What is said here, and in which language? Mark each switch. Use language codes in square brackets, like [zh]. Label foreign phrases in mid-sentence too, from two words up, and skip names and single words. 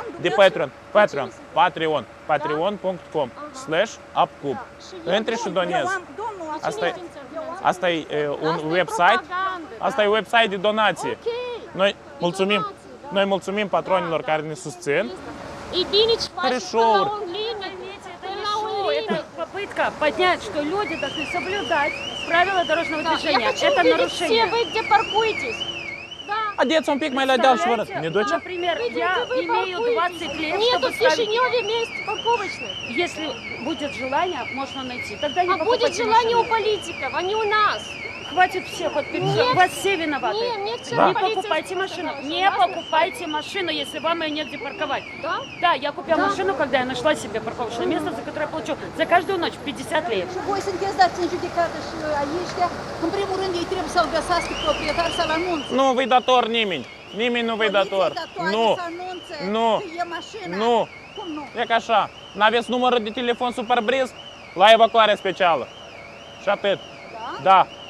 [ro] De Patreon. Patreon.com/upcub. Intri și eu donezi. am, domnul, Asta e un website. Asta e website de donație. Noi mulțumim patronilor care ne susțin. И bine ce faci [ru] Хорошо. [ro] până la un limit. Până la un [ru] Это [ro] limit. [ru] попытка поднять, что люди должны соблюдать правила дорожного Да, я движения. хочу Это увидеть все нарушение. вы, где паркуетесь. Да. [ro] Haideți un pic mai la deal și vă arăt. [ru] Ne duce? Например, Где я вы имею паркуетесь? 20 лет, Нету чтобы в ставить... Кишиневе мест парковочных. Если будет желание, можно найти. Тогда не А будет покупайте желание у машину. политиков, а не у нас. Хватит всех вот перед Нет. вас все виноваты. Не, мне вчера Да. Не полиция покупайте сказала, машину. что Не согласна? покупайте машину, если вам ее негде парковать. Да? Да, я купила Да. машину, когда я нашла себе парковочное место, за которое я получу за каждую ночь 50 лет. [ro] Și voi sunteți dați în judecată și aici, în primul rând, ei trebuie să-l găsească proprietar să-l anunțe. Nu vă-i dator nimeni. Nimeni nu vă-i dator. Nu. Să anunțe Nu. că e mașina. Nu. Cum nu? E ca așa. N-aveți numărul de telefon sub parbriz? La evacuare specială. Și atât. Da.